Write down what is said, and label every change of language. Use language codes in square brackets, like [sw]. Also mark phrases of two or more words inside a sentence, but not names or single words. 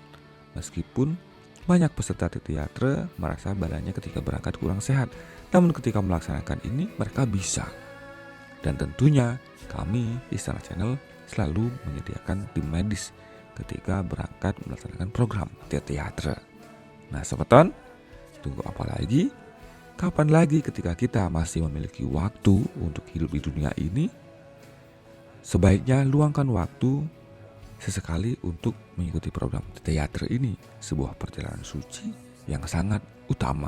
[id] Meskipun banyak peserta tirta-yatra merasa badannya ketika berangkat kurang sehat, namun ketika melaksanakan ini mereka bisa. Dan tentunya kami Istana Channel selalu menyediakan tim medis ketika berangkat melaksanakan program tirta-yatra. Nah Semeton, tunggu apa lagi? Kapan lagi ketika kita masih memiliki waktu untuk hidup di dunia ini? Sebaiknya luangkan waktu sesekali untuk mengikuti program tirta-yatra ini, sebuah perjalanan suci yang sangat utama.